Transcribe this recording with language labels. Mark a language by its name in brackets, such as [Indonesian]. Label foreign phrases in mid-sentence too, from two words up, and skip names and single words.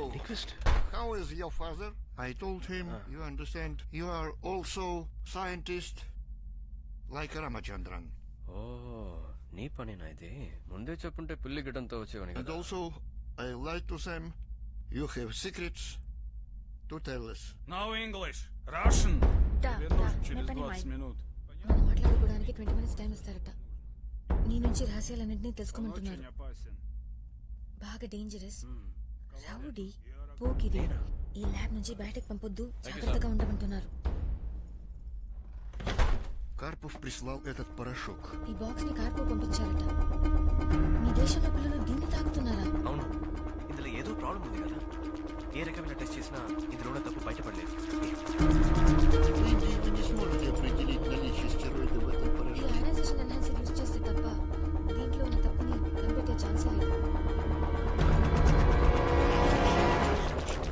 [Telugu] నిక్విస్ట్ [English] How is your father? I told him, you understand, you are also scientist like Ramachandran. [Telugu] ఓ, నీ పనేనా ఇది? ముందే చెప్పుంటే పిల్లి గిడ్డంతో వచ్చేవాని [English] And [Telugu] కదా. [English] also, I like to say, you have secrets to tell us. No English! Russian! [Russian] Да, Вернусь да, через я понимаю. 20 минут. [Telugu] మనం మాట్లాడుకోవడానికి 20 [English] minutes time [Telugu] ఇస్తారట. నీ నుంచి రహస్యాలన్నింటినీ తెలుసుకోమంటున్నారు. [Russian] Очень опасен. [Telugu] బాగా డేంజరస్, రౌడీ, పోకిరి. ఈ ల్యాబ్ నుంచి బయటకు పంపొద్దు, జాగ్రత్తగా ఉండమంటున్నారు. [Russian] Karpov прислал этот порошок. [Telugu] ఈ బాక్స్ ని కార్పో పంపించారట. మీ దేశంలో పిల్లలు దీన్ని తాగుతున్నారా? అవును, ఇందులో ఏదో ప్రాబ్లం ఉంది కదా. ఏ రకమైన టెస్ట్ చేసినా ఇందులో ఉన్న తప్పు బయటపడలేదు. [Russian] В Индии вы не сможете определить наличие стероидов в этом [Telugu] ఈ [Russian] порошке. [English] ionization enhancer use [Telugu] చేస్తే తప్ప దీంట్లో ఉన్న తప్పుని కనిపెట్టే ఛాన్సే లేదు.